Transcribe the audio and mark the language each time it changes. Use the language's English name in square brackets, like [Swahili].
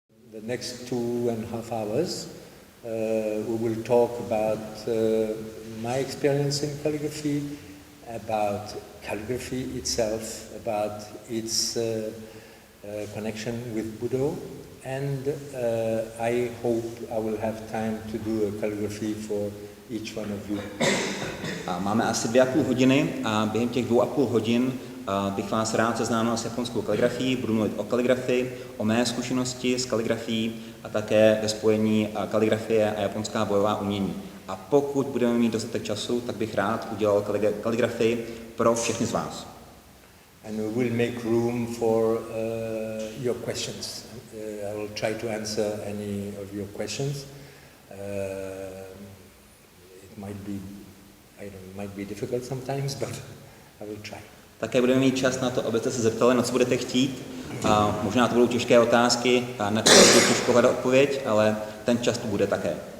[English] the next 2.5 hours, we will talk about my experience in calligraphy, about calligraphy itself, about its connection with Judō, and I hope I will have time to do a calligraphy for each one of you. [Czech] Máme asi 2,5 hodiny a během těch 2,5 hodin bych vás rád seznámil s japonskou kaligrafií, budu mluvit o kaligrafii, o mé zkušenosti s kaligrafií a také ve spojení kaligrafie a japonská bojová umění. A pokud budeme mít dostatek času, tak bych rád udělal kaligrafii pro všechny z vás. [English] And we will make room for your questions. I will try to answer any of your questions. It might be difficult sometimes, but I will try. [Czech] Také budeme mít čas na to, abyste se zeptali, na co budete chtít. Možná to budou těžké otázky, na které bude těžko hledat odpověď, ale ten čas tu bude také.